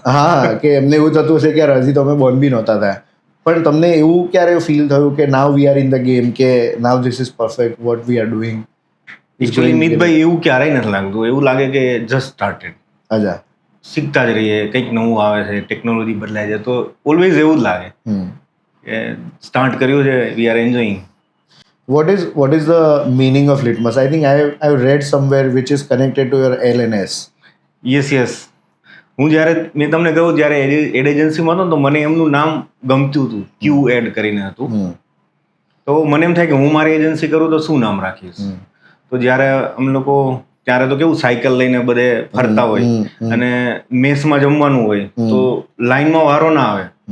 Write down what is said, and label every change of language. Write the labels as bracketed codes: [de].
[gu] હા, કે એમને એવું થતું હશે કે યાર હજી તો અમે બોર્ન બી નહોતા થયા. પણ તમને એવું ક્યારે ફીલ થયું કે [en] now we are in the game, [gu] કે [en] Now this is perfect what we are doing? [gu] Actually મિતભાઈ એવું ક્યારેય નથી લાગતું. એવું લાગે કે જસ્ટ સ્ટાર્ટેડ. અચ્છા. શીખતા જ રહીએ, કંઈક નવું આવે છે, ટેકનોલોજી બદલાય છે, તો ઓલવેઝ એવું જ લાગે કે સ્ટાર્ટ કર્યું છે, [en] We are enjoying. What is the meaning of Litmus? I think I've read somewhere which is connected to your LNS. Yes. [gu] હું મેં તમને કહ્યું, જ્યારે એડ એજન્સીમાં હતો તો મને એમનું નામ ગમતું હતું, ક્યુ એડ કરીને હતું. તો મને એમ થાય કે હું મારી એજન્સી કરું તો શું નામ રાખીશ. તો જ્યારે અમે લોકો, ત્યારે તો કેવું સાયકલ લઈને બધે ફરતા હોય, અને મેસમાં જમવાનું હોય તો લાઈનમાં વારો ના આવે.